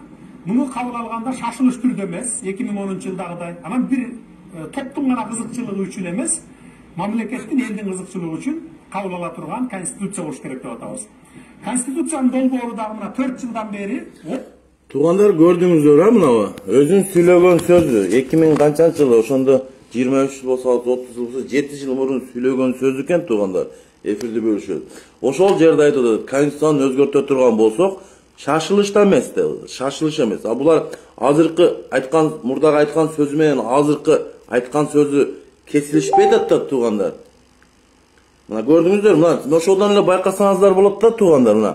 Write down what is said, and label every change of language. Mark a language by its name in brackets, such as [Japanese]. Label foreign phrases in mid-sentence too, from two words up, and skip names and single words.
[Kyrgyz] Муну кабыл алганда шашылыш түрдө эмес, 2010 жылдагыдай, анан бир топтун гана кызыкчылыгы үчүн эмес, мамлекеттин, элдин кызыкчылыгы үчүн кабыл ала турган конституция болуш керек деп атабыз. Конституциянын долбоору дагы мына 4 жылдан бери Туугандар, көрдүңүздөр мынабы. Өзүн сүйлөгөн сөзү 2000 канчанчы жылы ошондо 23 yıl bolsa 30 yıl bolsa 7 yıl murun сүйлөгөн сөз экен туугандар. Эфирди бөлүшөт. Ошол жерде айтып атат, Конституцияны өзгөртө турган болсок, шашылышта эмес да, шашылыш эмес. А булар азыркы айткан, мурдагы айткан сөзү менен азыркы айткан сөзү кесилишпей атат туугандар. Мына көрдүңүздөр, мына ошодон эле байкасаңыздар болот да туугандар, мына.